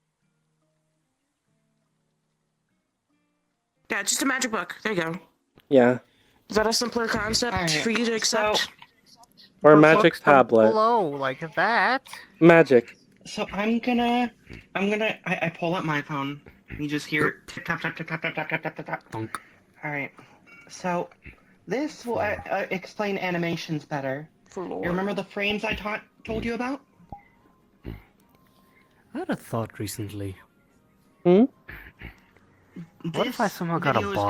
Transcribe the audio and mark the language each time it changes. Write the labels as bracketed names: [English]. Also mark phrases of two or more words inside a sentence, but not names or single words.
[English] Yeah, it's just a magic book. There you go. Yeah. Is that a simpler concept Alright, for you to accept? Or a But magic books don't tablet. Glow like that. Magic. So I pull up my phone. You just hear tip tap tap tap tap tap tap tap tap tap tap. Thunk. All right. So this will explain animations better. For lore. You remember the frames I told you about? I had a thought recently. Hmm? What if I somehow got a video is going